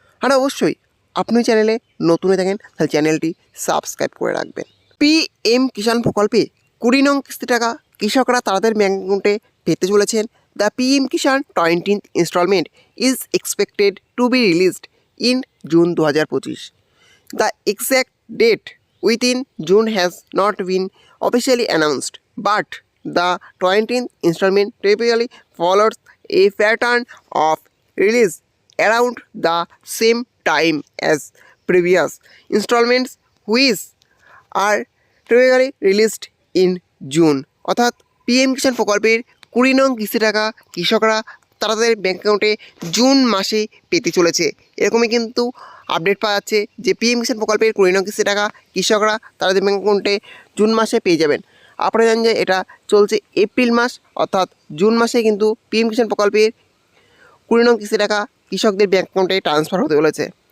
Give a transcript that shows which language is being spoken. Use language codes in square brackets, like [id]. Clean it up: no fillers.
[bn] আর অবশ্যই আপনি চ্যানেলে নতুন হয়ে থাকেন তাহলে চ্যানেলটি সাবস্ক্রাইব করে রাখবেন। পিএম কিষাণ প্রকল্পে 20 নং কিস্তি টাকা কৃষকরা তাদের ব্যাঙ্ক অ্যাকাউন্টে পেতে চলেছেন। [en] The PM Kisan 20th installment is expected to be released in June 2025। The exact date within June has not been officially announced, but the 20th installment typically follows a pattern of release around the same time as previous installments, which are typically released in June. [bn] অর্থাৎ PM কিষাণ প্রকল্পের 20 নং কিস্তি টাকা কৃষকরা তাদের bank অ্যাকাউন্টে June মাসে পেতে চলেছে। এরকমই কিন্তু আপডেট পাওয়া যাচ্ছে যে পিএম কিষাণ প্রকল্পের 20 নং কিস্তি টাকা কৃষকরা তাদের ব্যাঙ্ক অ্যাকাউন্টে জুন মাসে পেয়ে যাবেন। আপনারা জানেন যে এটা চলছে এপ্রিল মাস, অর্থাৎ জুন মাসে কিন্তু পিএম কিষাণ প্রকল্পের 20 নং কিস্তি টাকা কৃষকদের ব্যাঙ্ক অ্যাকাউন্টে ট্রান্সফার হতে চলেছে।